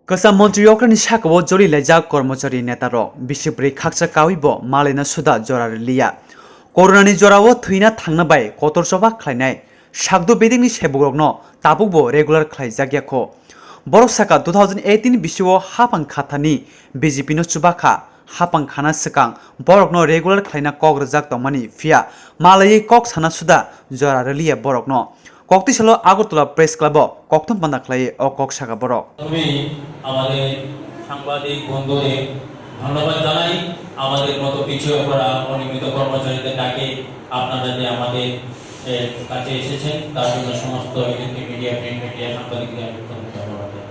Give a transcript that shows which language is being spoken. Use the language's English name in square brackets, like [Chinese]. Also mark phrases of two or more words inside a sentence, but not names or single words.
[Kok Borok] Kasa Montreal ni sakabo jori leja kormachari netaro bisipri khakcha kawibo malena suda jorar liya corona ni jorao thina thangna bai kotor soba khlainai sakdo bedingni sebugrokno tabukbo regular khlaijagyakho borok saka 2018 bisio hapang khathani BJP no chubakha hapang khana sikang borokno regular khlaina kograjak tongmani fia malai kok sana suda jorar liya borokno kokti salo আগরতলা প্রেস ক্লাব কক্তম পান্ডা খাই ও কক শাখা বড় [Bangla] আমি আমাদের সাংবাদিক বন্ধুদের ধন্যবাদ জানাই আমাদের মতো পিছিয়ে পড়া অনিয়মিত কর্মচারীদের ডাকে আপনারা যে আমাদের কাছে এসেছেন তার জন্য সমস্ত [English] electric media print media [Bangla] সাংবাদিকদের আমি ধন্যবাদ জানাই।